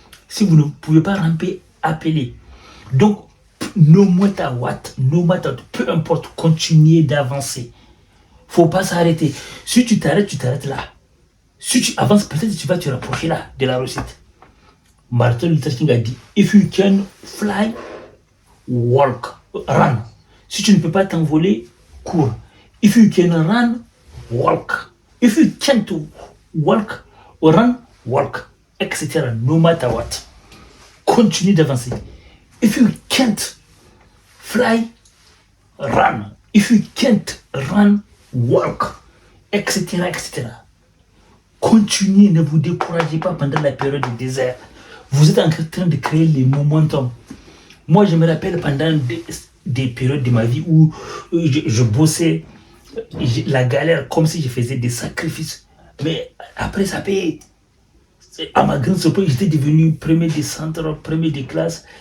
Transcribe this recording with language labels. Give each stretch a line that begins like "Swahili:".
French: Si vous ne pouvez pas ramper, appelez. Donc,
English: no matter what,
French: peu importe, continuez d'avancer. Faut pas s'arrêter. Si tu t'arrêtes là. Si tu avances, peut-être tu vas te rapprocher là de la réussite.
English: Martin Luther King
French: a dit,
English: if you can fly, walk, run.
French: Si tu ne peux pas t'envoler, cours.
English: If you can run, walk. If you can't walk or run, walk, etc. No matter what.
French: Continue d'avancer.
English: If you can't fly, run. If you can't run, walk, etc., etc.
French: Continuez, ne vous découragez pas pendant la période du désert. Vous êtes en train de créer les momentum. Moi, je me rappelle pendant des périodes de ma vie où je bossais, la galère, comme si je faisais des sacrifices. Mais après, ça paye. À ma grande surprise, j'étais devenu premier des centres, premier des classes.